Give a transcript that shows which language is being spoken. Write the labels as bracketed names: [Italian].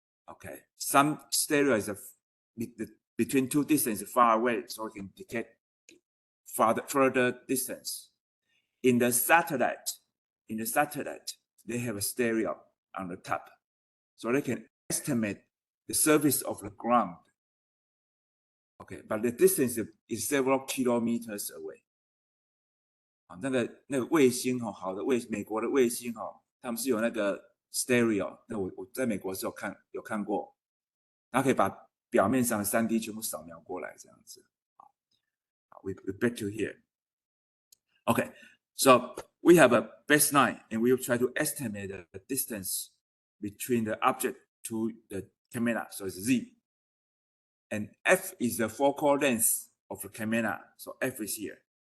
[English] Okay, some stereo is between two distances far away, so it can detect further distance. In the satellite, they have a stereo on the top, so they can estimate the surface of the ground. Okay, but the distance is several kilometers away. [Chinese] 那个卫星好的美国的卫星他们是有那个 stereo， 那我在美国是有看过，它可以把表面上的 3D 全部扫描过来这样子。 [English] We back to here. Okay, so we have a baseline and we will try to estimate the distance between the object to the camera. So it's z. And f is the focal length of the camera. So f is here.